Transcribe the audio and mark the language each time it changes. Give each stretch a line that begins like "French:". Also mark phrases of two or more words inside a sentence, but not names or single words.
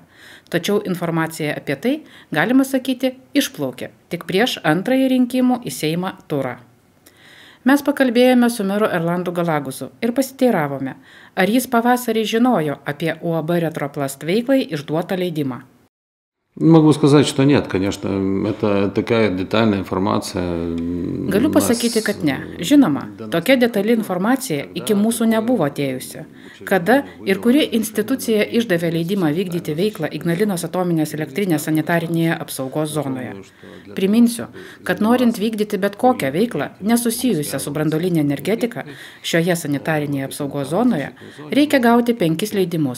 Lithuanian: Tačiau informacija apie tai, galima sakyti, išplaukė tik prieš antrąjį rinkimų į Seimą turą. Mes pakalbėjome su meru Erlandu Galaguzu ir pasiteiravome, ar jis pavasarį žinojo apie UAB Retroplast veiklai išduotą leidimą.
Russian: Могу сказать, что нет, конечно, это такая детальная информация.
Lithuanian: Galiu pasakyti, kad ne. Žinoma, tokia detali informacija iki mūsų nebuvo atėjusi. Kada ir kuri institucija išdavė leidimą vykdyti veiklą Ignalinos atominės elektrinės sanitarinėje apsaugos zonoje. Priminsiu, kad norint vykdyti bet kokią veiklą nesusijusią su branduoline energetika šioje sanitarinėje apsaugos zonoje, reikia gauti 5 leidimus.